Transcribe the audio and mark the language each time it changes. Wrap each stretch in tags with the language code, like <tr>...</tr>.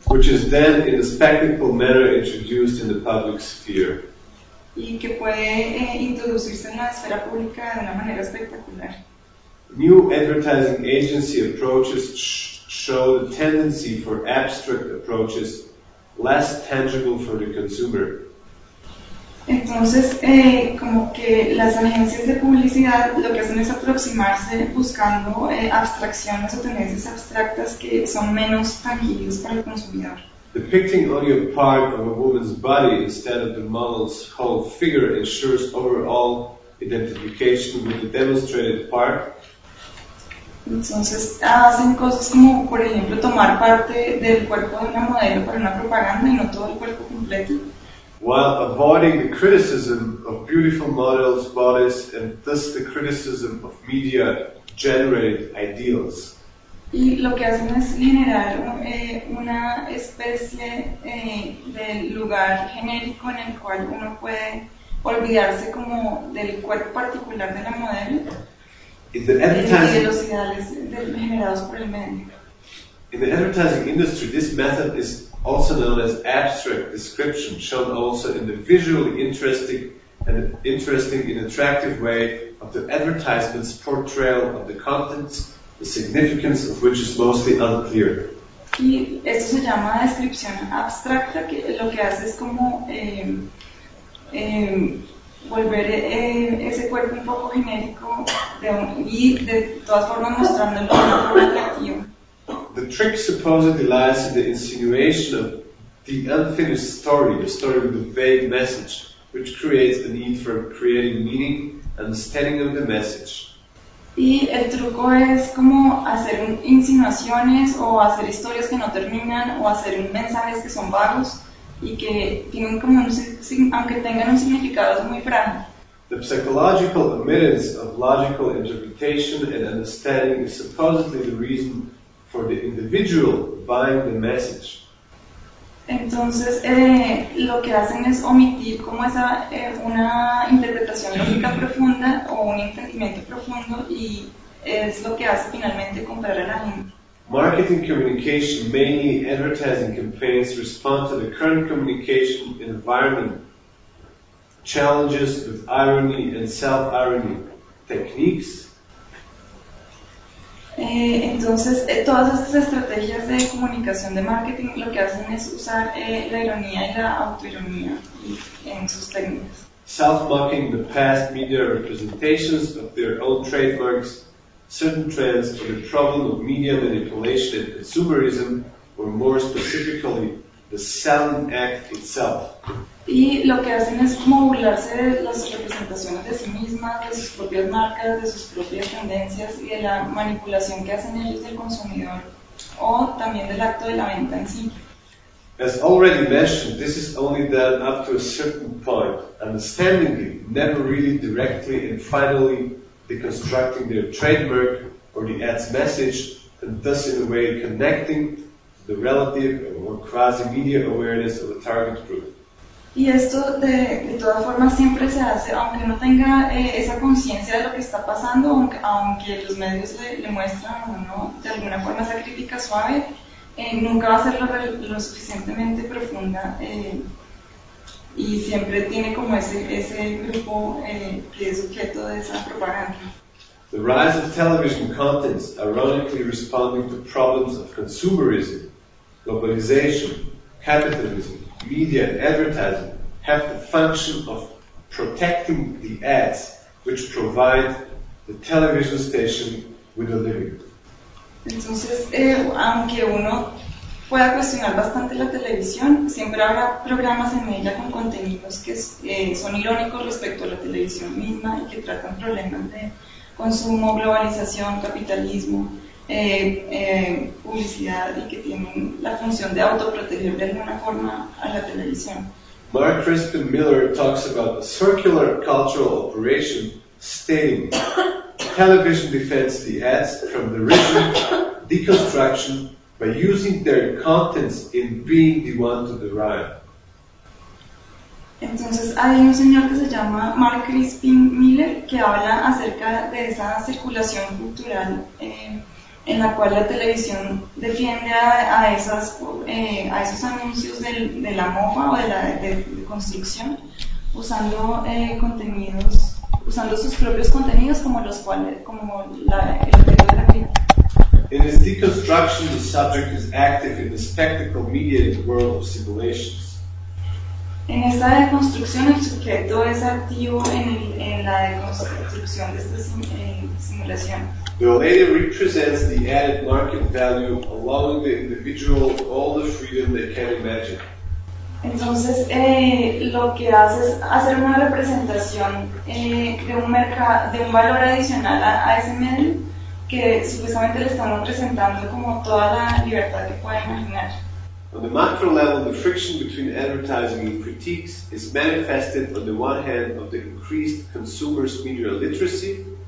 <en>Which is then in a spectacle manner introduced in the public sphere.</en> <es>Y que puede introducirse en la esfera pública de una manera espectacular.</es> <en>New advertising agency approaches show the tendency for abstract approaches, less tangible for the consumer.</en> <es>Entonces, como que las agencias de publicidad lo que hacen es aproximarse buscando abstracciones o tendencias abstractas que son menos tangibles para el consumidor.</es> <en>Depicting only a part of a woman's body instead of the model's whole figure ensures overall identification with the demonstrated part.</en> <es>Entonces, hacen cosas como, por ejemplo, tomar parte del cuerpo de una modelo para una propaganda y no todo el cuerpo completo.</es> <en>While avoiding the criticism of beautiful models, bodies, and thus the criticism of media-generated ideals.</en> <es>Y lo que hacen es generar una especie de lugar genérico en el cual uno puede olvidarse como del cuerpo particular de la modelo y de los ideales generados por el medio.</es> <en>In the advertising industry, this method is also known as abstract description, shown also in the visually interesting and attractive way of the advertisement's portrayal of the contents, the significance of which is mostly unclear.</en> <es>Y esto se llama descripción abstracta, que lo que hace es como volver ese cuerpo un poco genérico y de todas formas mostrándolo de una forma atractiva.</es> <en>The trick supposedly lies in the insinuation of the unfinished story, the story with a vague message, which creates the need for creating meaning, understanding of the message.</en> <es>Y el truco es como hacer insinuaciones o hacer historias que no terminan o hacer mensajes que son vagos y que tienen como un, aunque tengan un significado muy frágil.</es> <en>The psychological admittance of logical interpretation and understanding is supposedly the reason for the individual buying the message.</en> <es>Entonces, lo que hacen es omitir como esa una interpretación lógica profunda o un entendimiento profundo y es lo que hace finalmente comprar a la gente.</es> <en>Marketing communication, mainly advertising campaigns, respond to the current communication environment. Challenges with irony and self-irony techniques.</en> <es>Entonces, todas estas estrategias de comunicación de marketing lo que hacen es usar la ironía y la autoironía en sus técnicas.</es> <en>Self-mocking the past media representations of their own trademarks, certain trends for the problem of media manipulation and consumerism, or more specifically, the selling act itself.</en> <es>Y lo que hacen es burlarse de las representaciones de sí mismas, de sus propias marcas, de sus propias tendencias y de la manipulación que hacen ellos del consumidor o también del acto de la venta en sí.</es> <en>As already mentioned, this is only done up to a certain point, understandingly, never really directly and finally deconstructing their trademark or the ad's message and thus in a way connecting the relative or quasi-media awareness of a target group.</en> <es>Y esto de todas formas siempre se hace, aunque no tenga esa conciencia de lo que está pasando, aunque los medios le muestran o no, de alguna forma esa crítica suave, nunca va a ser lo suficientemente profunda y siempre tiene como ese grupo que es objeto de esa propaganda.</es> <en>The rise of television contents ironically responding to problems of consumerism, globalization, capitalism, media and advertising have the function of protecting the ads which provide the television station with a living.</en> <es>Entonces, aunque uno pueda cuestionar bastante la televisión, siempre habrá programas en ella con contenidos que son irónicos respecto a la televisión misma y que tratan problemas de consumo, globalización, capitalismo, publicidad y que tienen la función de autoproteger de alguna forma a la televisión.</es> <en>Mark Crispin Miller talks about a circular cultural operation stating television defends the ads from derision, deconstruction by using their contents in being the one to derive.</en> <es>Entonces hay un señor que se llama Mark Crispin Miller que habla acerca de esa circulación cultural en la cual la televisión defiende a esos anuncios de la mofa o de la de construcción usando contenidos, usando sus propios contenidos como los cuales, como el objeto de la crítica.</es> <en>In his deconstruction, the subject is active in the spectacle mediated world of simulations.</en> <es>En esa deconstrucción, el sujeto es activo en la deconstrucción de estas simulaciones.</es> <en>The lady represents the added market value, allowing the individual all the freedom they can imagine.</en> <es>Entonces, lo que hace es hacer una representación de un mercado, de un valor adicional a ese medio, que supuestamente le estamos presentando como toda la libertad que pueda imaginar.</es> <en>On the macro level, the friction between advertising and critiques is manifested on the one hand of the increased consumers' media literacy.</en>